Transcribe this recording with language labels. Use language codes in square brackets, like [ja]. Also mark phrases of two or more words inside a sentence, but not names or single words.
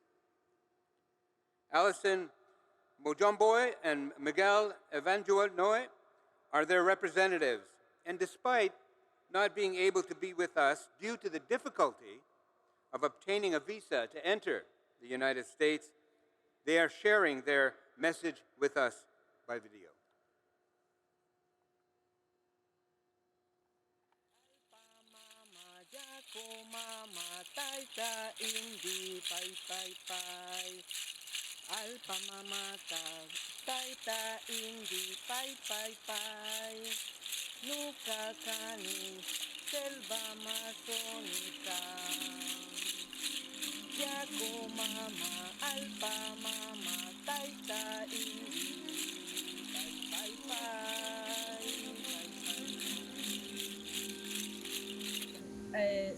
[en] Alison Mojomboy and Miguel Evangelnoy are their representatives, and despite not being able to be with us due to the difficulty of obtaining a visa to enter the United States, they are sharing their message with us by video. [qu] Alpa mamata, taita indi, pai pai pai, nuka kani, [es] selva amazónica. [qu] Piyãko mama, alpa mama, taita indi, pai pai pai.